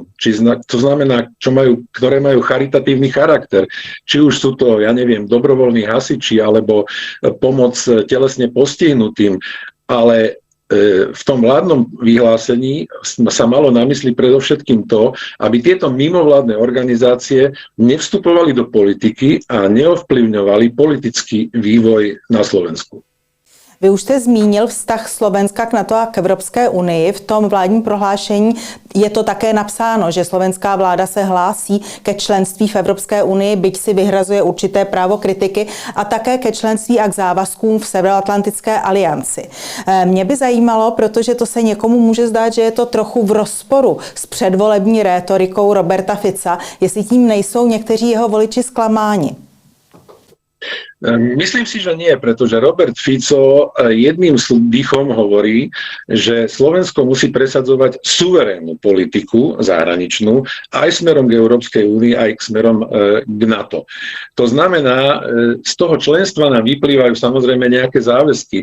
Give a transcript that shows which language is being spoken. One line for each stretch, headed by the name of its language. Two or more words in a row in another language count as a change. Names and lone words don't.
Slovak: To znamená, ktoré majú charitatívny charakter. Či už sú to, dobrovoľní hasiči alebo pomoc telesne postihnutým, ale v tom vládnom vyhlásení sa malo na mysli predovšetkým to, aby tieto mimovládne organizácie nevstupovali do politiky a neovplyvňovali politický vývoj na Slovensku.
Czech: Vy už jste zmínil vztah Slovenska k NATO a k Evropské unii. V tom vládním prohlášení je to také napsáno, že slovenská vláda se hlásí ke členství v Evropské unii, byť si vyhrazuje určité právo kritiky, a také ke členství a k závazkům v Severoatlantické alianci. Mě by zajímalo, protože to se někomu může zdát, že je to trochu v rozporu s předvolební rétorikou Roberta Fica, jestli tím nejsou někteří jeho voliči zklamáni.
Slovak: Myslím si, že nie, pretože Robert Fico jedným dýchom hovorí, že Slovensko musí presadzovať suverénnu politiku zahraničnú aj smerom k Európskej únii, aj k smerom k NATO. To znamená, z toho členstva nám vyplývajú samozrejme nejaké záväzky.